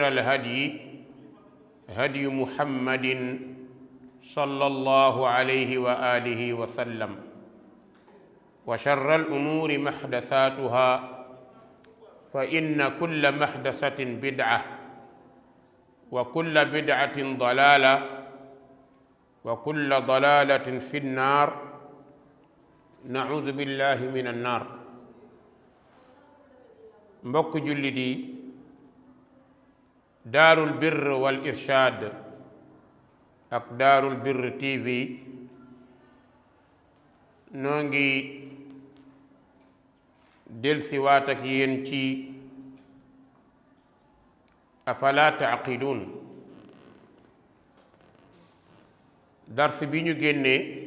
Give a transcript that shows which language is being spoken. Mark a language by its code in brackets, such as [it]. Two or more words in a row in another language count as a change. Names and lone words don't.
[ar] الهدي هدي محمد صلى الله عليه وآله وسلم وشر الأمور محدثاتها فإن كل محدثة بدعة وكل بدعة ضلالة وكل ضلالة في النار نعوذ بالله من النار [wo] mbokk jullit yi daarul birr wal irshaad ak daarul birr TV noo ngi delsiwaat ak yéen ci afala taaqiluun dars bi ñu génnee